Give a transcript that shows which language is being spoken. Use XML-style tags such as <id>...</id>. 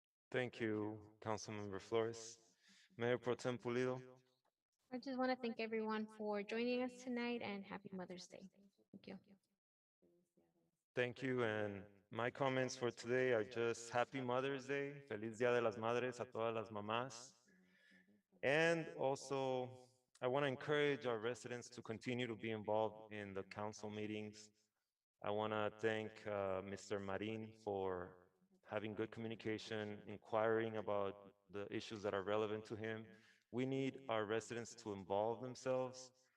<en>Thank you, Councilmember Flores. Mayor Pro Tem Pulido. I just want to thank everyone for joining us tonight and happy Mother's Day. Thank you. Thank you. And my comments for today are just happy Mother's Day.</en> <es>Feliz Día de las Madres a todas las mamás.</es> <en>And also, I want to encourage our residents to continue to be involved in the council meetings. I want to thank Mr. Marin for having good communication, inquiring about the issues that are relevant to him. We need our residents to involve themselves,</en>